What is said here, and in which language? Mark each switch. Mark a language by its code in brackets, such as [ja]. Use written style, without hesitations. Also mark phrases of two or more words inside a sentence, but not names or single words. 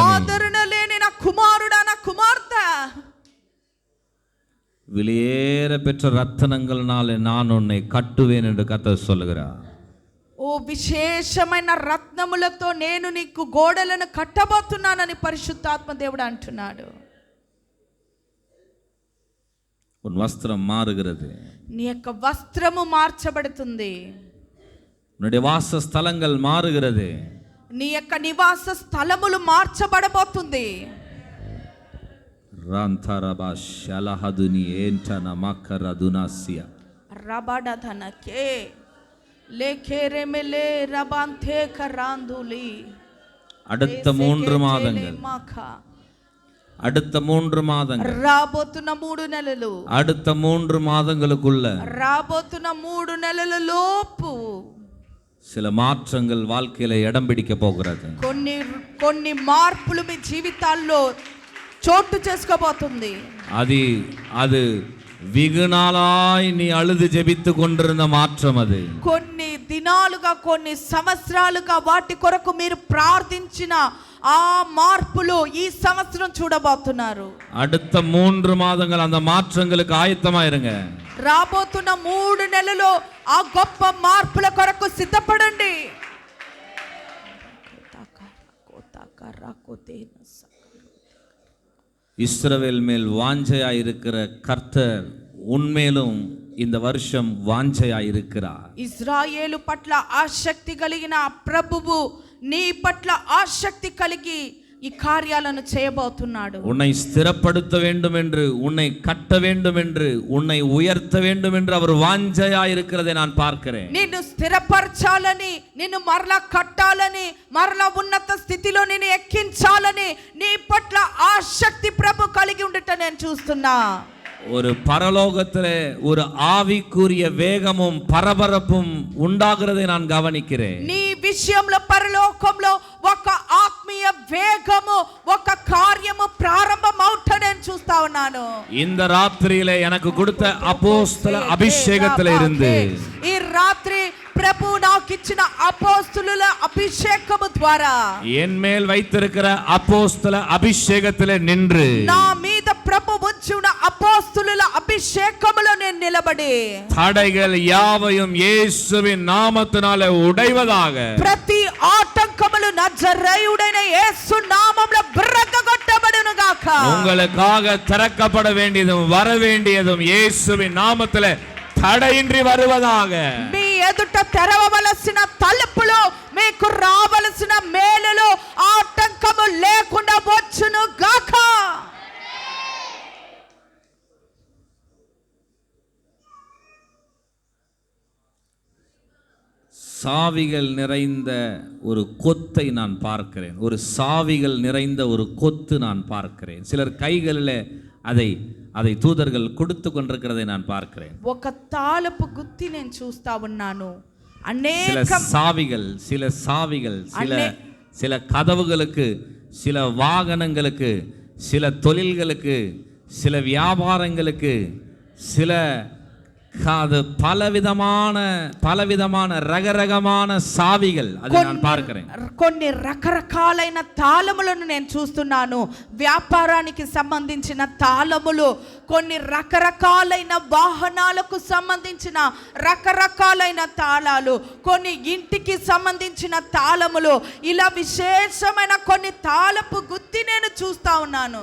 [te] ఆదరణ లేని నా కుమారుడా, నా కుమార్తె, [ta] வெளியேற பெற்ற ரத்தினங்கள்னாலே நான் உன்னை கட்டுவேன் என்று கர்த்தர் சொல்லுகிறார். [te] ఓ విశేషమైన రత్నములతో నేను నీకు గోడలను కట్టబోతున్నానని పరిశుద్ధాత్మ దేవుడు అంటున్నాడు. [ta] உன் வஸ்திரம் மாறுகிறது. [te] నీ యొక్క వస్త్రము మార్చబడుతుంది. [ta] உன்னுடைய வாசஸ்தலங்கள் மாறுகிறது. [te] నీ యొక్క నివాస స్థలములు మార్చబడబోతుంది. రాంతరబా షలహదుని ఏంటన మకరదునాసియా రబడధనకే లేఖేరెమెలే రబాంతే కరాందులి. [ta] அடுத்த 3 மாதங்கள், அடுத்த 3 மாதங்கள், [te] రాబోతున్న 3 నెలలు, [ta] அடுத்த 3 மாதங்களுக்குள்ள [te] రాబోతున్న 3 నెలల లోపు [ta] சில மாற்றங்கள் வாழ்க்கையில இடம் பிடிக்க போகிறது. [te] కొన్ని మార్పులు మీ జీవితాల్లో చోటు చేసుకోబోతుంది. [ta] அது வெகுநாளாய் நீ அழுது ஜெபித்து கொண்டிருந்த மாற்றம். அது [te] కొన్ని దినాలుగా కొన్ని సంవత్సరాలుగా వాటి కొరకు మీరు ప్రార్థించిన ఆ మార్పులు ఈ సంవత్సరం చూడబోతున్నారు. [ta] அடுத்த 3 மாதங்கள் அந்த மாற்றங்களுக்கு ஆயத்தமா இருங்க. [te] రాబోతున్న 3 నెలలు ఆ గొప్ప మార్పుల కొరకు సిద్ధపడండి. [ta] இஸ்ரவேல் மேல் வாஞ்சையா இருக்கிற கர்த்தர் உன்மேலும் இந்த வருஷம் வாஞ்சையா இருக்கிறார். [te] ఇజ్రాయేలు పట్ల ఆసక్తి కలిగిన ప్రభువు నీ పట్ల ఆసక్తి కలిగి ఈ కార్యాలను చేయబోతున్నాడు. [ta] உன்னை ஸ்திரப்படுத்த வேண்டும் என்று, உன்னை கட்ட வேண்டும் என்று, உன்னை உயர்த்த வேண்டும் என்று அவர் வாஞ்சையா இருக்கிறதை நான் பார்க்கிறேன். [te] నిన్ను స్థిరపరచాలని, నిన్ను మరలా కట్టాలని, మరలా ఉన్నత స్థితిలో నిన్ను ఎక్కించాలని నీ పట్ల ఆసక్తి ప్రభు కలిగి ఉండట నేను చూస్తున్నా. [ta] ஒரு பரலோகத்திலே ஒரு ஆவிக்குரிய வேகமும் பரபரப்பும் உண்டாகிறதை நான் கவனிக்கிறேன். [te] నీ విషయంలో పరలోకంలో ఒక ఆత్మీయ వేగము, ఒక కార్యము ప్రారంభమవుట నేను చూస్తా ఉన్నాను. [ta] இந்த ராத்திரியிலே எனக்கு கொடுத்த அப்போஸ்தல அபிஷேகத்திலே இருந்து [te] ఈ రాత్రి ప్రభు నాకు ఇచ్చిన అపోస్తలుల అభిషేకము ద్వారా [ta] என் மேல் வைத்திருக்கிற அப்போஸ்தல அபிஷேகத்திலே நின்று [te] నా మీద ప్రభు ఉంచిన అపోస్తలుల అభిషేకములో నేను నిలబడి [ta] தடைகள் யாவையும் இயேசுவின் நாமத்தினாலே உடைவதாக, [te] ప్రతి ఆటంకములు నజరేయుడైన యేసు నామములో విరగగొట్టబడును గాక. [ta] உங்களுக்காக திறக்கப்பட வேண்டியதும் வர வேண்டியதும் இயேசுவின் நாமத்திலே தடையின்றி வருவதாக. [te] మీ ఎదుట తెరవవలసిన తలుపులు, మీకు రావలసిన మేలులు ఆటంకము లేకుండా వచ్చును గాక. [ta] சாவிகள் நிறைந்த ஒரு கொத்தை நான் பார்க்கிறேன். ஒரு சாவிகள் நிறைந்த ஒரு கொத்து நான் பார்க்கிறேன். சிலர் கைகளில் அதை தூதர்கள் கொடுத்து கொண்டிருக்கிறதை நான் பார்க்கிறேன். [te] ఒక తాళపు గుత్తి నేను చూస్తా ఉన్నాను. [ta] சில சாவிகள் சில கதவுகளுக்கு, சில வாகனங்களுக்கு, சில தொழில்களுக்கு, சில வியாபாரங்களுக்கு, சில பலவிதமான ரகரகமான சாவிகள் அதை நான் பார்க்கிறேன். [te] కొన్ని రకరకాలైన తాళములను నేను చూస్తున్నాను. వ్యాపారానికి సంబంధించిన తాళములు, కొన్ని రకరకాలైన వాహనాలకు సంబంధించిన రకరకాలైన తాళాలు, కొన్ని ఇంటికి సంబంధించిన తాళములు, ఇలా విశేషమైన కొన్ని తాళపు గుత్తి నేను చూస్తా ఉన్నాను.